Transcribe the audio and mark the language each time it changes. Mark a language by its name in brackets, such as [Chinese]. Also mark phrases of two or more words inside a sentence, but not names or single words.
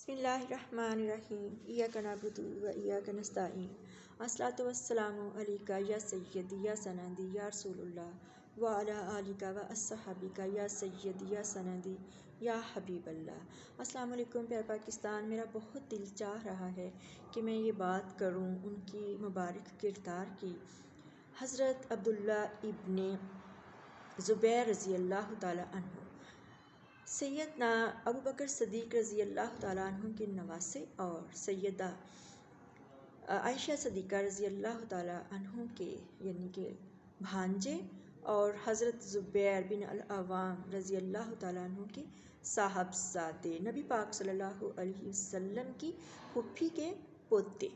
[Arabic] بسم الله الرحمن الرحيم إياك نعبد وإياك نستعين الصلاة والسلام عليك يا سيدي يا سندي يا رسول الله وعلى آلك وأصحابك يا سيدي يا سندي يا حبيب الله. السلام علیکم [Urdu] پیار پاکستان. میرا بہت دل چاہ رہا ہے کہ میں یہ بات کروں ان کی مبارک کردار کی. حضرت عبداللہ ابن زبیر [Arabic] رضی اللہ تعالیٰ عنہ [Urdu] سیدنا ابو بکر صدیق [Arabic] رضی اللہ تعالیٰ عنہ [Urdu] کے نواسے اور سیدہ عائشہ صدیقہ [Arabic] رضی اللہ تعالیٰ عنہ [Urdu] کے یعنی کہ بھانجے اور حضرت زبیر بن العوام [Arabic] رضی اللہ تعالیٰ عنہ [Urdu] کے صاحبزادے نبی پاک [Arabic] صلی اللہ علیہ وسلم [Urdu] کی پھوپھی کے پوتے.